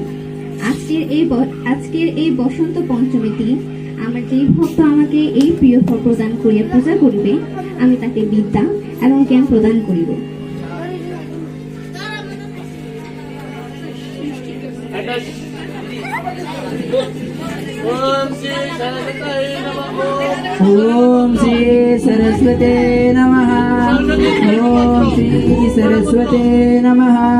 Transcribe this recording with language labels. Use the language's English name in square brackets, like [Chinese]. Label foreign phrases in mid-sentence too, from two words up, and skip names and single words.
[Bangla] আজকের এই বসন্ত পঞ্চমীতে আমার যে ভক্ত আমাকে এই প্রিয় ফল প্রদান করিয়া পূজা করিবে, আমি তাকে বিদ্যা এবং জ্ঞান প্রদান করিব। [Sanskrit] ओम श्री सरस्वते नमः। ओम श्री सरस्वते नमः।